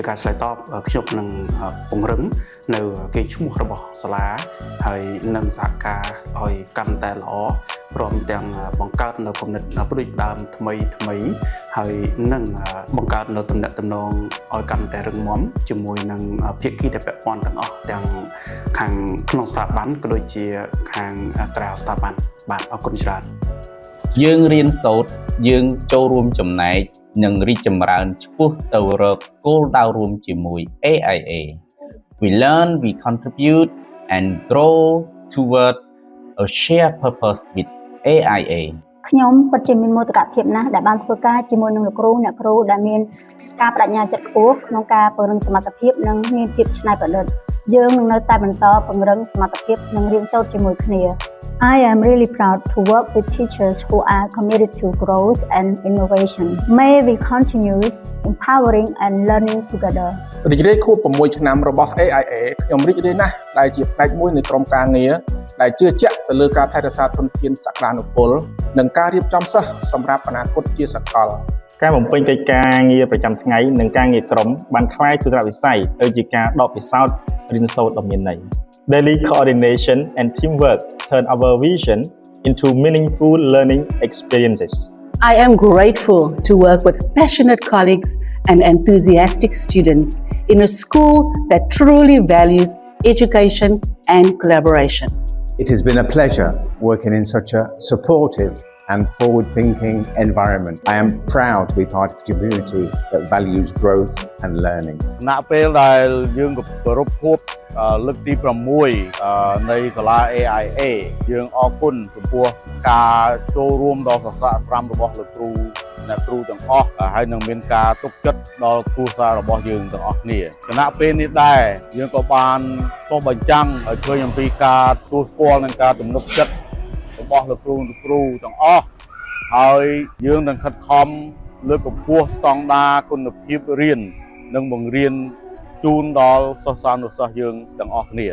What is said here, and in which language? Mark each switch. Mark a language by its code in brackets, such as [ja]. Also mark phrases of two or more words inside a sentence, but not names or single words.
[km] ការឆ្លើយតបខ្ញុំនឹងពង្រឹងនៅកេរ្តិ៍ឈ្មោះរបស់សាលាហើយនឹងសហការឲ្យកាន់តែល្អព្រមទាំងបង្កើតនៅគំនិតផ្ដួចផ្ដើមថ្មីហើយនឹងបង្កើតនៅទំនាក់ទំនងឲ្យកាន់តែរឹងមាំជាមួយនឹងភាគីដែលពាក់ព័ន្ធទាំងអស់ទាំងខាងក្នុងស្ថាប័នក៏ដូចជាខាងក្រៅស្ថាប័នបាទអរគុណច្រើន យើងរៀនសូត្រយើងចូលរួមចំណែកនិងរីកចម្រើនឆ្ពោះទៅរកគោលដៅរួមជាមួយ AIA [en] We learn we contribute and grow toward a shared purpose with AIA [km] ខ្ញុំពិតជាមានមោទកភាពណាស់ដែលបានធ្វើការជាមួយនឹងលោកគ្រូអ្នកគ្រូដែលមានការបដិញ្ញាចិត្តខ្ពស់ក្នុងការពង្រឹងសមត្ថភាពនិងមានភាពច្នៃប្រឌិតយើងនឹងនៅតែបន្តពង្រឹងសមត្ថភាពនិងរៀនសូត្រជាមួយគ្នា [en] I am really proud to work with teachers who are committed to growth and innovation. May we continue empowering and learning together. [km] រីករាយខួប6ឆ្នាំរបស់ AIA ខ្ញុំរីករាយណាស់ដែលជាផ្នែកមួយនៃក្រុមការងារដែលជឿជាក់ទៅលើការថែរក្សាធនធានសក្តានុពលនិងការរៀបចំសិស្សសម្រាប់អនាគតជាសកល ការបំពេញកិច្ចការងារប្រចាំថ្ងៃនិងការងារក្រុមបានក្លាយជាទ្រព្យវិស័យទៅជាការដកពិសោធន៍រៀនសូត្រដ៏មានន័យ [en] Daily coordination and teamwork turn our vision into meaningful learning experiences. I am grateful to work with passionate colleagues and enthusiastic students in a school that truly values education and collaboration. It has been a pleasure working in such a supportive and forward-thinking environment. I am proud to be part of the community that values growth and learning. [km] ណពេលដែលយើងគោរពខួបលើកទី6នៃសាលា AIA យើងអរគុណចំពោះការចូលរួមដ៏សស្រាក់ស្រាំ របស់លោកគ្រូអ្នកគ្រូទាំងអស់ហើយនឹងមានការទុកចិត្តដល់គ្រួសាររបស់យើងទាំងអស់គ្នាគណៈពេលនេះដែរយើងក៏បានចុះបញ្ចាំងឲ្យឃើញអំពីការទទួលស្គាល់និងការទំនុកចិត្តរបស់លោកគ្រូទាំងអស់ហើយយើងនឹងខិតខំលើកកម្ពស់ស្តង់ដារគុណភាពរៀននិងបង្រៀនជូនដល់សិស្សានុសិស្សយើងទាំងអស់គ្នា